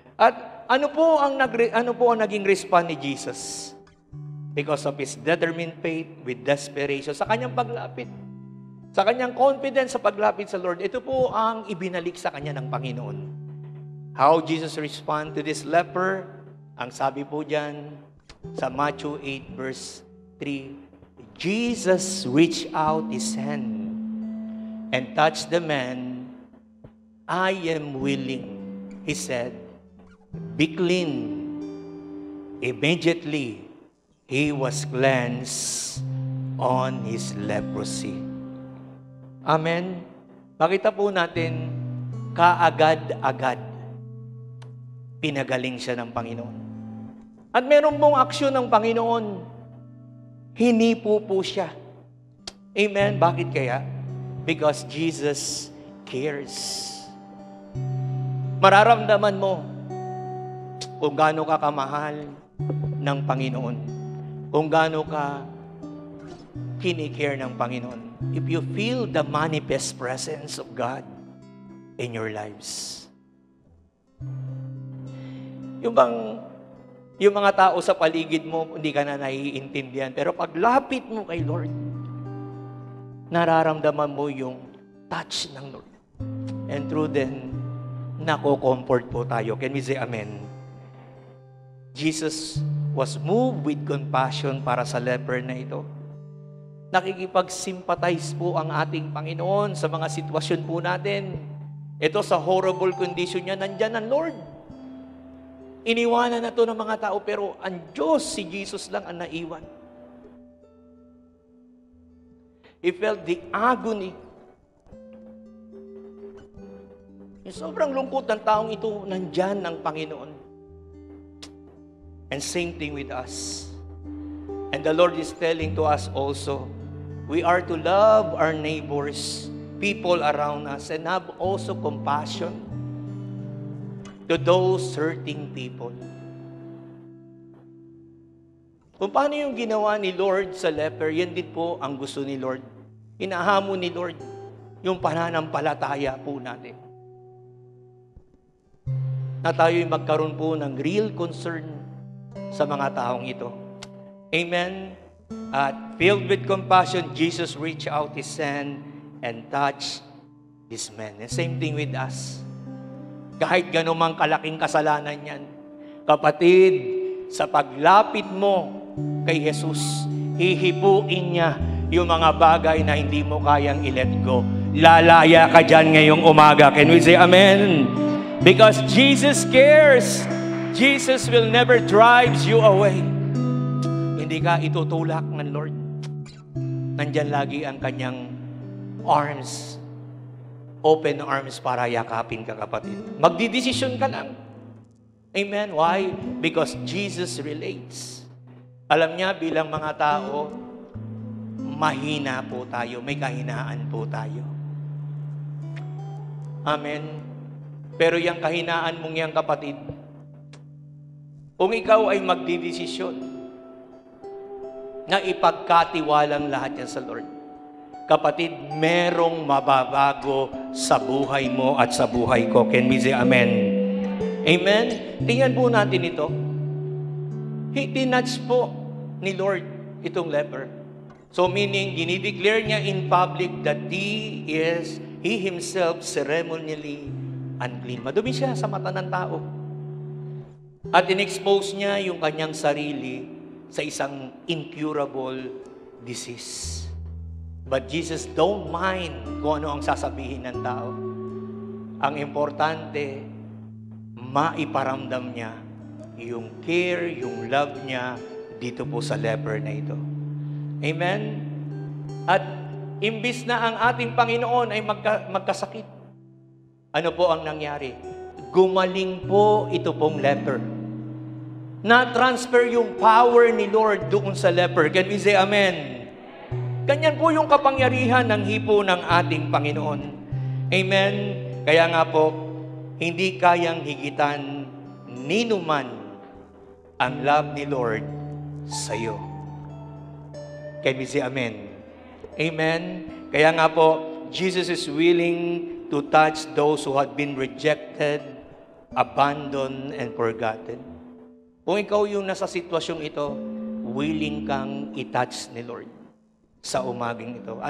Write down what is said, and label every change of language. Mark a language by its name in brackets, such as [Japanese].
[Filipino] At ano po ang naging response ni Jesus? [English] Because of his determined faith with desperation [Filipino] sa kanyang paglapit. Sa kanyang confidence sa paglapit sa Lord, ito po ang ibinalik sa kanya ng Panginoon. [English] How Jesus respond to this leper? [Filipino] Ang sabi po diyan, sa [English] Matthew 8 verse 3, Jesus reached out his hand and touched the man. I am willing, he said, be clean. Immediately, he was cleansed on his leprosy. Amen? [Filipino] Makita po natin, kaagad-agad, pinagaling siya ng Panginoon. At meron pong aksyon ng Panginoon, hinipo po siya. [English] Amen? [Filipino] Bakit kaya? [English] Because Jesus cares. [Filipino] Mararamdaman mo kung gaano ka kamahal ng Panginoon. Kung gaano ka kinikare ng Panginoon. [English] If you feel the manifest presence of God in your lives. [Filipino] Yung mga tao sa paligid mo, hindi ka na naiintindihan. Pero paglapit mo kay Lord, nararamdaman mo yung touch ng Lord. [English] And through then, [Filipino] nako-comfort po tayo. [English] Can we say amen? Jesus was moved with compassion [Filipino] para sa leper na ito. Nakikipag-sympathize po ang ating Panginoon sa mga sitwasyon po natin. Ito sa horrible condition niya, nandyan ang Lord. Iniwanan na to ng mga tao, pero ang Diyos, si Jesus lang ang naiwan. [English] He felt the agony. [Filipino] Yung sobrang lungkot ng taong ito, nandyan ang Panginoon. [English] And same thing with us. And the Lord is telling to us also, we are to love our neighbors, people around us, and have also compassion to those hurting people. [Filipino] Kung paano yung ginawa ni Lord sa leper, yan din po ang gusto ni Lord. Hinahamon ni Lord yung pananampalataya po natin. Na tayo'y magkaroon po ng real concern sa mga taong ito. [English] Amen. At filled with compassion, Jesus reached out His hand and touched this man. And same thing with us. [Filipino] Kahit ganumang kalaking kasalanan yan, kapatid, sa paglapit mo kay Jesus, hihipuin niya yung mga bagay na hindi mo kayang i-let go. Lalaya ka dyan ngayong umaga. [English] Can we say amen? Because Jesus cares. Jesus will never drive you away. [Filipino] Hindi ka itutulak ng Lord. Nandyan lagi ang kanyang arms, open arms para yakapin ka, kapatid. Magdidesisyon ka lang. [English] Amen? Why? Because Jesus relates. [Filipino] Alam niya, bilang mga tao, mahina po tayo. May kahinaan po tayo. Amen? Pero yung kahinaan mong yan, kapatid, kung ikaw ay magdidesisyon na ipagkatiwalang lahat yan sa Lord, kapatid, merong mababago sa buhay mo at sa buhay ko. [English] Can we say amen? Amen? [Filipino] Tingnan po natin ito. Tinatch po ni Lord itong leper. [English] So meaning, [Filipino] dinideclare niya [English] in public that he himself ceremonially unclean. [Filipino] Madumi siya sa mata ng tao. At in-expose niya yung kanyang sarili sa isang incurable disease. [English] But Jesus don't mind [Filipino] kung ano ang sasabihin ng tao. Ang importante, maiparamdam niya yung care, yung love niya dito po sa leper na ito. Amen? At imbis na ang ating Panginoon ay magkasakit, ano po ang nangyari? Gumaling po ito pong leper. Na-transfer yung power ni Lord doon sa leper. Can we say amen? Ganyan po yung kapangyarihan ng hipo ng ating Panginoon. Amen? Kaya nga po, hindi kayang higitan ni numan ang love ni Lord sa iyo. [English] Can we say amen? Amen? [Filipino] Kaya nga po, [English] Jesus is willing to touch those who had been rejected, abandoned, and forgotten. [Filipino] Kung ikaw yung nasa sitwasyong ito, willing kang i-touch ni Lord sa umaging ito.